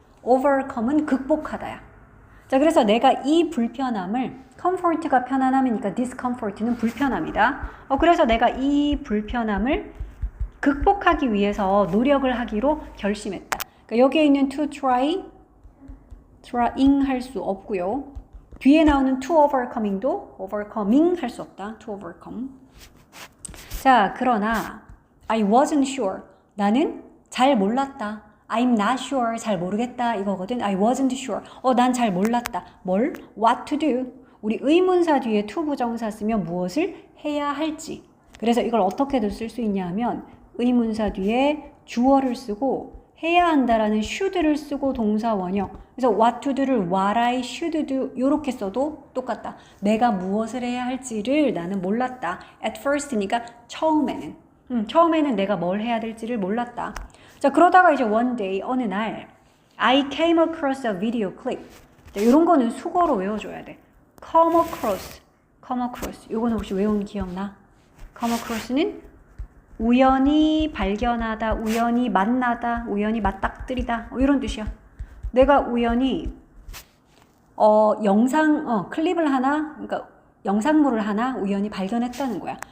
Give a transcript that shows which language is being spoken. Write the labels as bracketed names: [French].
[Korean] overcome은 극복하다야. 자, 그래서 내가 이 불편함을 comfort가 편안함이니까 discomfort는 불편함이다. 그래서 내가 이 불편함을 극복하기 위해서 노력을 하기로 결심했다. 그러니까 여기에 있는 to trying 할 수 없고요. 뒤에 나오는 to overcoming도 overcoming 할 수 없다. to overcome. [English] 자, 그러나 I wasn't sure. [Korean] 나는 잘 몰랐다. [English] I'm not sure. [Korean] 잘 모르겠다. 이거거든. [English] I wasn't sure. [Korean] 난 잘 몰랐다. 뭘? [English] What to do. [Korean] 우리 의문사 뒤에 to 부정사 쓰면 무엇을 해야 할지. 그래서 이걸 어떻게도 쓸 수 있냐 하면 의문사 뒤에 주어를 쓰고 해야 한다라는 should를 쓰고 동사 원형. 그래서 what to do를 [English] what I should do [Korean] 이렇게 써도 똑같다. 내가 무엇을 해야 할지를 나는 몰랐다. At first니까 처음에는 내가 뭘 해야 될지를 몰랐다. [English] 자, [Korean] 그러다가 이제 [English] one day [Korean] 어느 날 [English] I came across a video clip. [Korean] 자, 이런 거는 수거로 외워줘야 돼. [English] come across. [Korean] 이거는 혹시 외운 기억나? come across는 우연히 발견하다, 우연히 만나다, 우연히 맞닥뜨리다 이런 뜻이야. 내가 우연히 클립을 하나, 그러니까 영상물을 하나 우연히 발견했다는 거야.